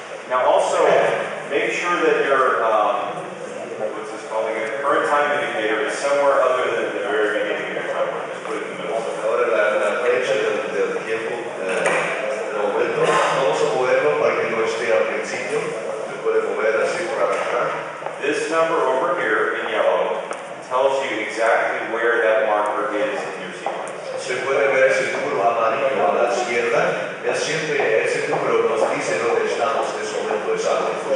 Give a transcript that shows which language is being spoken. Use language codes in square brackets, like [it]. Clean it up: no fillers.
[en] Now also, make sure that your, what's this called again? Current time indicator is somewhere other than the very beginning of your timeline. Just put it in the middle. [es] Ahora la flecha del tiempo del momento, vamos a moverlo para que no esté al principio. Se puede mover así por atrás. [en] This number over here in yellow tells you exactly where that marker is in your sequence. [es] Se puede ver ese número amarillo a la izquierda. Ese número nos dice dónde estamos en ese momento exacto.